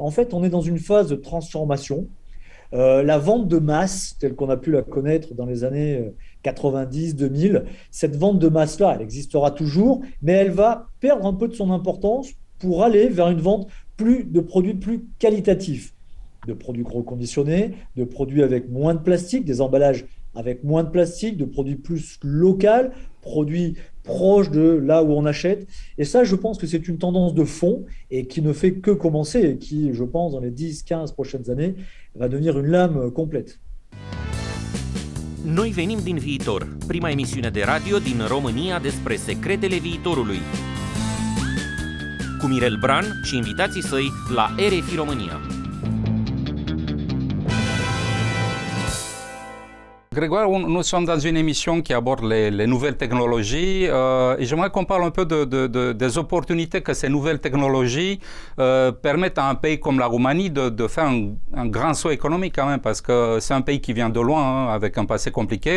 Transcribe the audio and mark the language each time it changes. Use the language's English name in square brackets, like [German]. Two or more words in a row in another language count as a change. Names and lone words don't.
[French] En fait, on est dans une phase de transformation. La vente de masse, telle qu'on a pu la connaître dans les années 90, 2000, cette vente de masse-là, elle existera toujours, mais elle va perdre un peu de son importance pour aller vers une vente de produits plus qualitatifs, de produits reconditionnés, de produits avec moins de plastique, des emballages avec moins de plastique, de produits plus locaux, produits proches de là où on achète. Et ça, je pense que c'est une tendance de fond et qui ne fait que commencer et qui, je pense, dans les 10-15 prochaines années, va devenir une lame complète. [Romanian] Noi venim din viitor, prima emisiune de radio din România despre secretele viitorului. Cu Mirel Bran și invitații săi la RFI România. [French] Grégoire, nous sommes dans une émission qui aborde les nouvelles technologies et j'aimerais qu'on parle un peu des opportunités que ces nouvelles technologies permettent à un pays comme la Roumanie de faire un grand saut économique quand même, parce que c'est un pays qui vient de loin, avec un passé compliqué.